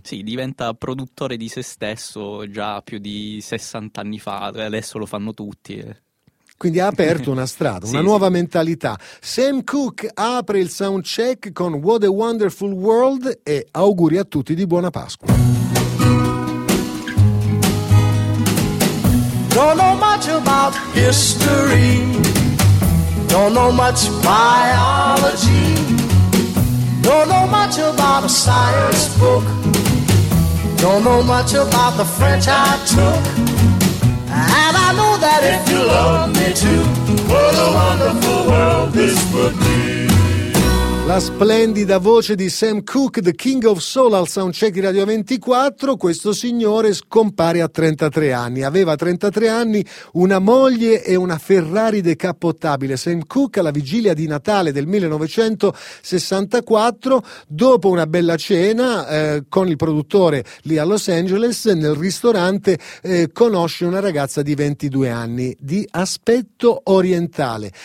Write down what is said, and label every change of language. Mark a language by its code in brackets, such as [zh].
[it] Sì, diventa produttore di se stesso già più di 60 anni fa, adesso lo fanno tutti. Quindi ha aperto una strada, una sì, nuova sì. Mentalità. Sam Cooke apre il soundcheck con What a Wonderful World e auguri a tutti di buona Pasqua. [en] Don't know much about history, don't know much biology, don't know much about a science book, don't know much about the French I took, and I know that if you love me too, what a wonderful world this would be. [it] La splendida voce di Sam Cooke, The King of Soul, al soundcheck di Radio 24. Questo signore scompare a 33 anni. Aveva 33 anni, una moglie e una Ferrari decappottabile. Sam Cooke, alla vigilia di Natale del 1964, dopo una bella cena con il produttore lì a Los Angeles, nel ristorante, conosce una ragazza di 22 anni, di aspetto orientale.